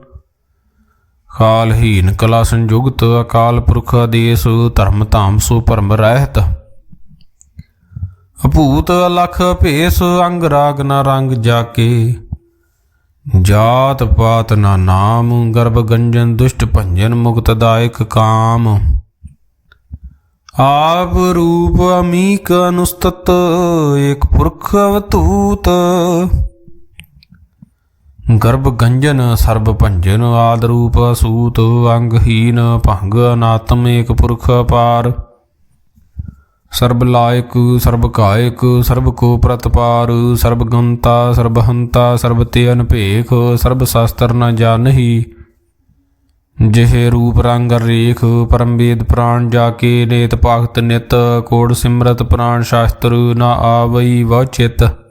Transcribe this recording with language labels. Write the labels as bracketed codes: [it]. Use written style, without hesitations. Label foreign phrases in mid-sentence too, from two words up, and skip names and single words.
[bra] कालहीन कला संयुक्त अकाल पुरख आदेश धर्म धाम सो परम रहत अभूत अलख भेस अंग राग न रंग जाके जात पात न नाम गर्भ गंजन दुष्ट भंजन मुक्तदायक काम आप रूप अमीक अनुस्तत एक पुरख अवतूत ਗਰਭ ਗੰਜਨ ਸਰਬ ਭੰਜਨ ਆਦ ਰੂਪ ਅਸੂਤ ਅੰਗਹੀਨ ਭੰਗ ਅਨਾਤਮ ਏਕ ਪੁਰਖ ਅਪਾਰ ਸਰਬ ਲਾਇਕ ਸਰਬ ਕਾਇਕ ਸਰਬ ਕੋ ਪ੍ਰਤਪਾਰ ਸਰਬ ਗੰਤਾ ਸਰਬ ਹੰਤਾ ਸਰਬ ਤੇ ਅਨਭੇਖ ਸਰਬ ਸ਼ਾਸਤਰ ਨ ਜਾਣਹੀ ਜਿਹੇ ਰੂਪ ਰੰਗ ਰੇਖ ਪਰਮ ਵੇਦ ਪ੍ਰਾਣ ਜਾ ਕੇ ਨੇਤ ਭਗਤ ਨਿਤ ਕੋੜ ਸਿਮਰਤ ਪ੍ਰਾਣ ਸ਼ਾਸਤਰ ਨ ਆਵਈ ਵ ਚਿਤ